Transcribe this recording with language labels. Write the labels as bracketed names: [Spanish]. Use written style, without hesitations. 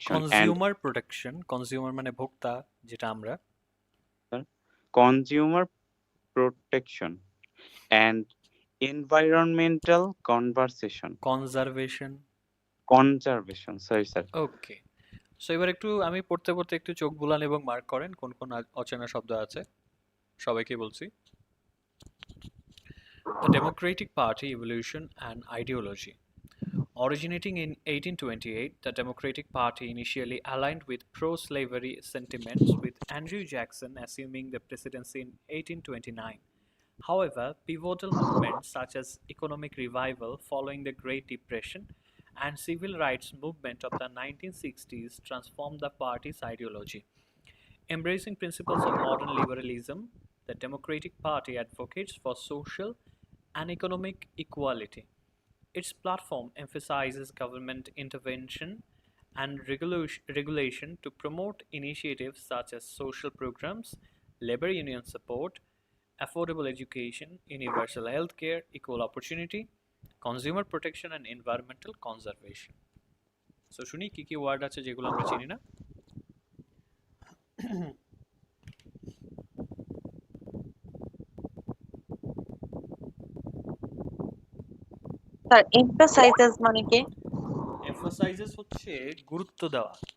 [Bangla] Consumer protection, consumer মানে ভোক্তা, যেটা আমরা। [English] consumer protection and environmental conservation. [Bangla] Conservation. [English] Conservation. Sorry, sir. [Bangla] Okay, so এবার একটু আমি পড়তে পড়তে একটু চোখ বুলান এবং মার্ক করেন কোন কোন অচেনা শব্দ আছে। সবাইকে বলছি। [English] The Democratic Party Evolution and Ideology. Originating in 1828, the Democratic Party initially aligned with pro-slavery sentiments, with Andrew Jackson assuming the presidency in 1829. However, pivotal movements such as economic revival following the Great Depression and civil rights movement of the 1960s transformed the party's ideology. Embracing principles of modern liberalism, the Democratic Party advocates for social and economic equality. Its platform emphasizes government intervention and regulation to promote initiatives such as social programs, labor union support, affordable education, universal health care, equal opportunity, consumer protection, and environmental conservation. [Bangla] So, শুনি কি কি word আছে যেগুলো আমরা চিনি না? Sir emphasises মানে কি? এমফাসাইজেস হচ্ছে গুরুত্ব দেওয়া।